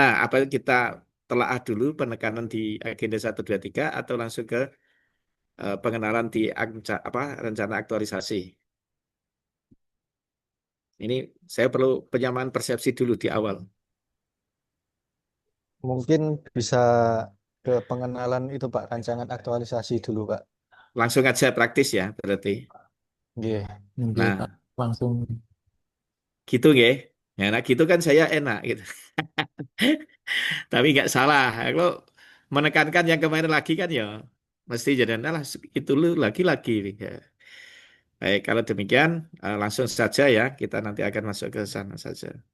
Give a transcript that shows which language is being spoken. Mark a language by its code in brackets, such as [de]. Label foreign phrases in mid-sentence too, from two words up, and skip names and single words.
[id] Apa kita telaah dulu penekanan di agenda 1, 2, 3 atau langsung ke pengenalan di rencana aktualisasi? Ini saya perlu penyamaan persepsi dulu di awal. Mungkin bisa ke pengenalan itu, Pak, rancangan aktualisasi dulu, Pak. Langsung aja praktis ya, berarti. [jv] Nggih. Nggih, Pak. [id] Nah, Langsung. gitu nggih. Ya, nah gitu kan saya enak gitu. Tapi nggak salah. Kalau menekankan yang kemarin lagi kan ya mesti jadi lah itu lu lagi-lagi. Ya. Baik, kalau demikian langsung saja ya kita nanti akan masuk ke sana saja.